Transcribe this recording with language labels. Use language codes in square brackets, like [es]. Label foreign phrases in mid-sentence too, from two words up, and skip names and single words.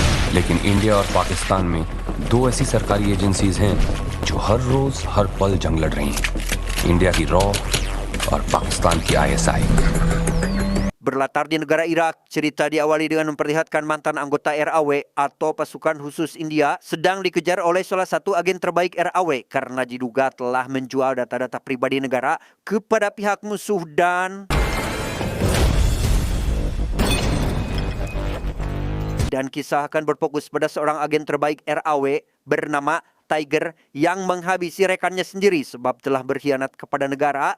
[hi] लेकिन इंडिया और पाकिस्तान में दो ऐसी सरकारी एजेंसीज हैं जो हर रोज हर पल जंग लड़ रही हैं, इंडिया की रॉ और पाकिस्तान की आईएसआई. [id] Berlatar di negara Irak, cerita diawali dengan memperlihatkan mantan anggota RAW atau pasukan khusus India sedang dikejar oleh salah satu agen terbaik RAW karena diduga telah menjual data-data pribadi negara kepada pihak musuh dan kisah akan berfokus pada seorang agen terbaik RAW bernama Tiger yang menghabisi rekannya sendiri sebab telah berkhianat kepada negara.